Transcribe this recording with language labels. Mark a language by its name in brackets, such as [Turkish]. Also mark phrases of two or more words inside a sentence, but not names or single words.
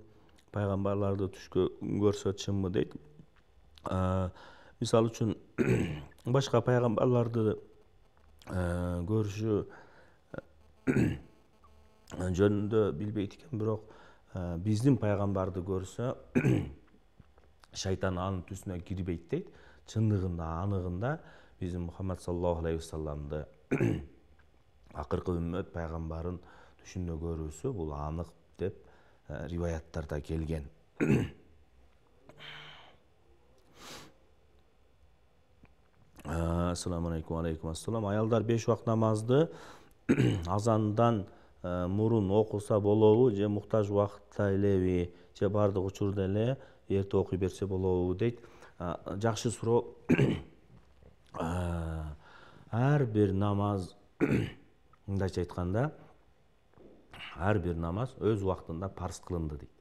[Kyrgyz] Пайгамбарларды түшкө көрсө чынбы дейт. Мисалы үчүн башка пайгамбарларды көрүшү жөнүндө билбейт экен, бирок биздин пайгамбарды көрсө шайтан анын түсүнө кирбейт дейт. Чындыгында, аныгында биздин Мухаммад [Arabic] صلى الله عليه وسلم [Kyrgyz] акыркы үммөт пайгамбарын түшүндө көрүүсү бул анык деп риваяттарда келген. [Arabic] السلام عليكم. عليكم السلام. [Kyrgyz] Аялдар 5 убакыт намазды азандан мурун окуса болобу, же муктаж убакытта элеби, же бардык учурда эле эрте окуй берсе болобу дейт. Жакшы суроо. Ар бир намаз, мындайча айтканда, ар бир намаз өз убактында парз кылынды дейт.